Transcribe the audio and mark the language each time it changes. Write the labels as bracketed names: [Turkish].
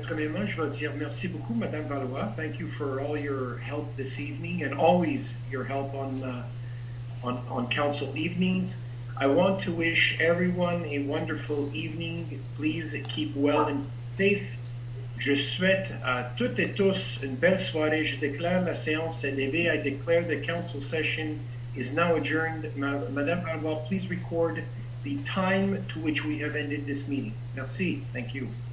[French] Premièrement, je vais dire merci beaucoup, Madame Valois. [English] Thank you for all your help this evening and always your help on council evenings. I want to wish everyone a wonderful evening. Please keep well and safe. [French] Je souhaite à toutes et tous une belle soirée. Je déclare la séance est levée. [English] I declare the council session is now adjourned. Madame Valois, please record the time to which we have ended this meeting. [French] Merci. [English] Thank you.